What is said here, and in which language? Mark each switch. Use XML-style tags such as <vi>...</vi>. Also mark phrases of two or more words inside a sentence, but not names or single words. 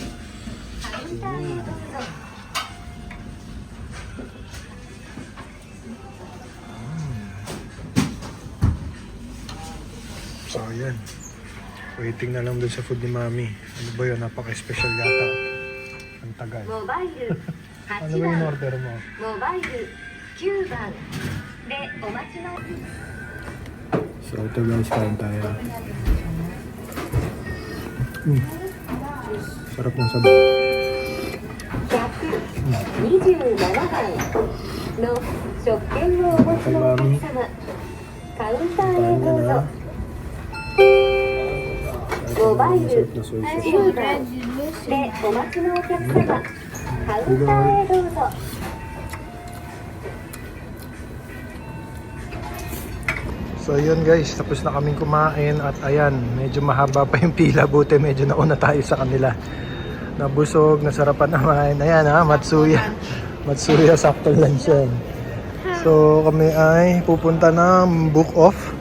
<tl>So ayan. Waiting na lang dun sa food ni Mami. Ano ba yun? Napaka-special yata. Ang tagal. Ano ba yung order mo?</tl> <ja>モバイル9番でお待ちの</ja> <tl>So ito guys, kain tayo. Sarap ng sabaw.</tl> <ja>127 番の食券をお持ちのお客様カウンターへどうぞモバイル10番でお待ちのお客様カウンターへどうぞ</ja> <tl>So yun guys, tapos na kaming kumain at ayan, medyo mahaba pa yung pila, buti medyo nauna tayo sa kanila. Nabusog, nasarapan naman. Ayan ha, Matsuya. Matsuya, sakto lunch yan. So kami ay pupunta ng book off.</tl>